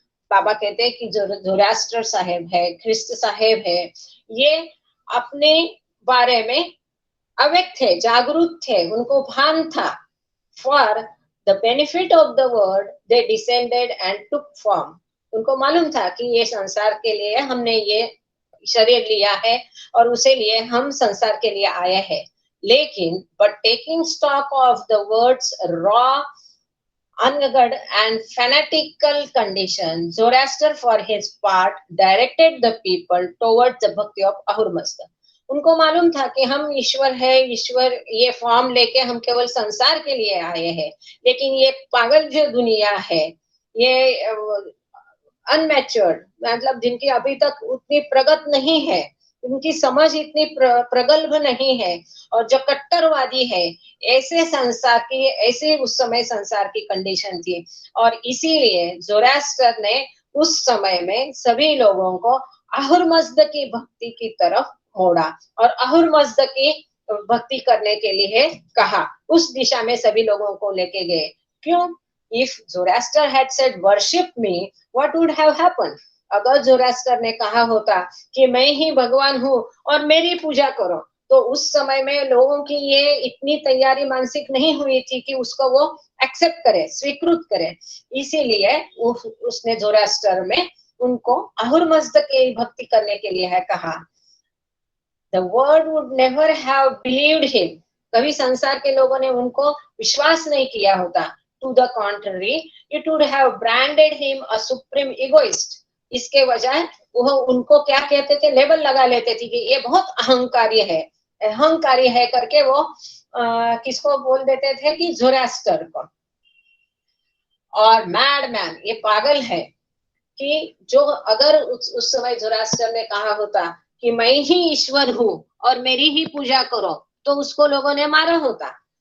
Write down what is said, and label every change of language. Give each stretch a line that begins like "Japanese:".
Hindi: बाबा कहते हैं कि जो जोरास्टर साहेब है, ख्रिस्त साहेब है, ये अपने बारे में अवेक थे, जागरूक थे, उनको भान था।
English: For the benefit of the world they descended and took form.
Hindi: उनको मालूम था कि ये संसार के लिए हमने ये शरीर लिया है, और उसे लिए हम संसार के लिए आए हैं। लेकिन
English: but taking stock of the world's raw, unguarded and fanatical condition, Zoroaster for his part directed the people towards the bhakti of Ahura Mazda.
Hindi: उनको मालूम था कि हम ईश्वर है, ईश्वर ये फॉर्म लेके हम केवल संसार के लिए आए हैं, लेकिन ये पागल जो दुनिया है, ये अनमैच्योर्ड, मतलब जिनकी अभी तक उतनी प्रगत नहीं है, उनकी समझ इतनी प्रगल्भ नहीं है, और जो कट्टरवादी है, ऐसे संसार की, ऐसे उस समय संसार की कंडीशन थी। और इसीलिए जोरास्टर ने उस समय में सभी लोगों को अहुर मज़्द की भक्ति की तरफ मोड़ा, और अहुर मज़्द की भक्ति करने के लिए कहा, उस दिशा में सभी लोगों को लेके गए। क्यों?
English: If Zoroaster had said worship me, what would have happened?
Hindi: अगर जोरास्टर ने कहा होता कि मैं ही भगवान हूँ और मेरी पूजा करो, तो उस समय में लोगों की ये इतनी तैयारी मानसिक नहीं हुई थी कि उसको वो एक्सेप्ट करे, स्वीकृत करे। इसीलिए उसने जोरास्टर में उनको अहुर मज़्द की भक्ति करने के लिए है कहा।
English: The world would never have believed him.
Hindi: कभी संसार के लोगों ने उनको विश्वास नहीं किया होता।
English: To the contrary, it would have branded him a supreme egoist.
Hindi: इसके बजाय वो उनको क्या कहते थे, लेबल लगा लेते थे कि ये बहुत अहंकारी है करके वो किसको बोल देते थे कि जोरास्टर को। और मैडमैन, ये पागल है, कि जो अगर उस समय जोरास्टर ने कहा होता कि मैं ही ईश्वर हूँ और मेरी ही पूजा करो, तो उसको लोगों ने मारा होता।